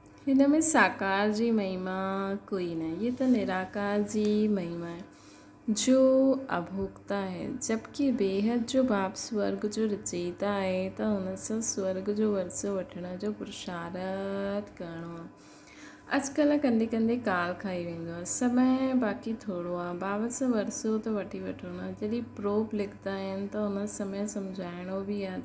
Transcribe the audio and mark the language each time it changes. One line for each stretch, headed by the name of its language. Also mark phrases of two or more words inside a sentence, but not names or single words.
Sindhi: हिन में साकार जी महिमा कोई न, ये तो निराकार जी महिमा है जो अभोक्ता है। जबकि बेहद जो बाप स्वर्ग जो रचयिता आहे त हुन सां स्वर्ग जो वरसो वठण जो पुरुषार्थ करिणो आहे। अॼुकल्ह कंदे कंदे काल खाई वेंदो आहे, समय बाक़ी थोरो आहे। बाबा सां वरसो त वठी वठो न। जॾहिं प्रोप लिखंदा आहिनि त हुन समय सम्झाइणो बि आहे।